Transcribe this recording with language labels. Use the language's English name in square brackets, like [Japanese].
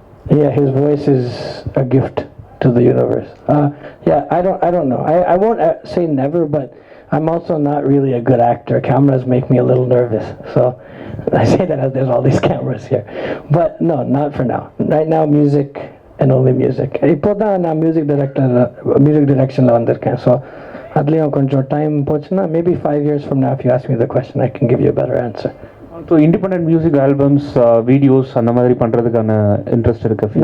[English] Yeah, his voice is a gift to the universe. Yeah, I don't know. I won't say never, but I'm also not really a good actor. Cameras make me a little nervous. So I say that as there's all these cameras here. But no, not for now. Right now, music and only music. [Tamil] இப்போ தான் நான் music directionல வந்திருக்கேன். [English] So [Tamil] அதுலேயும் கொஞ்சம் time போச்சுன்னா [English] maybe 5 years from now if you ask me the question I can give you a better answer. [Tamil] So independent music albums videos அந்த மாதிரி பண்ணுறதுக்கான இன்ட்ரெஸ்ட் இருக்கு?